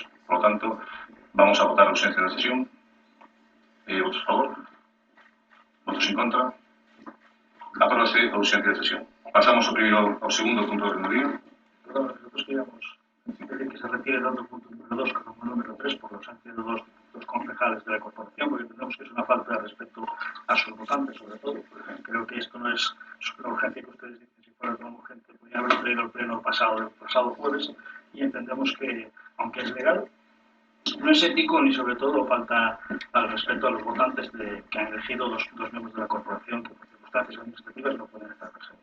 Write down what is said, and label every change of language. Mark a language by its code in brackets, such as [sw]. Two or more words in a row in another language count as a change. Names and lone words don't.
[es] Por lo tanto, [gl] vamos a votar a ausencia da sesión. Votos a favor? Votos en contra? Apróbase a ausencia da sesión. Pasamos ao segundo punto do día. [es] Perdón, nosotros queríamos pedir que se retire tanto el punto número 2 como el número 3 por la ausencia de dos concejales de la corporación, porque entendemos que es una falta de respeto a sus votantes, sobre todo. Creo que esto no es la urgencia que ustedes dicen. Si fuera tan urgente, podría haber traído el pleno pasado jueves, y entendemos que, aunque es legal, no es ético ni sobre todo falta al respeto a los votantes que han elegido dos miembros de la corporación que por circunstancias administrativas no pueden estar presentes.